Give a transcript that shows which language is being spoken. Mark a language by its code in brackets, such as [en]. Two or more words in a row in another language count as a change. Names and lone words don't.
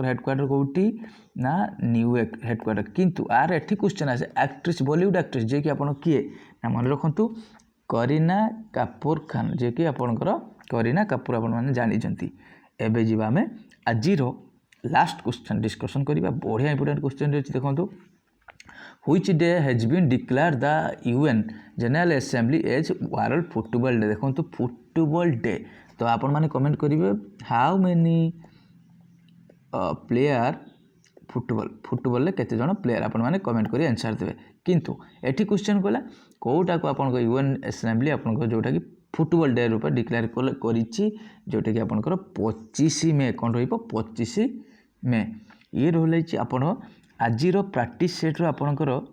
[or] ହେଡ଼କ୍ୱାର୍ଟର କେଉଁଠି ନା ନ୍ୟୁୟର୍କ ହେଡ଼କ୍ୱାର୍ଟର କିନ୍ତୁ ଆର ଏଠି କ୍ୱେଶ୍ଚନ୍ ଆସେ [en] actress Bollywood actress [or] ଯିଏକି ଆପଣ କିଏ ନା ମନେ ରଖନ୍ତୁ କରୀନା କାପୁର ଖାନ୍ ଯିଏକି ଆପଣଙ୍କର କରୀନା କାପୁର ଆପଣମାନେ ଜାଣିଛନ୍ତି ଏବେ ଯିବା ଆମେ ଆଜିର [en] last question discussion [or] କରିବା ବଢ଼ିଆ [en] important question [or] ଅଛି ଦେଖନ୍ତୁ [en] Which day has been declared the UN General Assembly as World Football Day [or] ଦେଖନ୍ତୁ [en] football day [or] ତ ଆପଣମାନେ କମେଣ୍ଟ କରିବେ [en] how many [or] ପ୍ଲେୟାର ଫୁଟବଲରେ କେତେ ଜଣ ପ୍ଲେୟାର ଆପଣମାନେ କମେଣ୍ଟ କରି ଆନ୍ସର୍ ଦେବେ କିନ୍ତୁ ଏଠି କ୍ୱେଶ୍ଚନ୍ କଲା କେଉଁଟାକୁ ଆପଣଙ୍କ UN ଆସେମ୍ବଲି ଆପଣଙ୍କର ଯେଉଁଟାକି [en] football day [or] ରୂପେ ଡିକ୍ଲେୟାର କରିଛି ଯେଉଁଟାକି ଆପଣଙ୍କର 25 ମେ କ'ଣ ରହିବ 25 ମେ ଇଏ ରହିଛି ଆପଣ ଆଜିର [en] practice set [or] ଆପଣଙ୍କର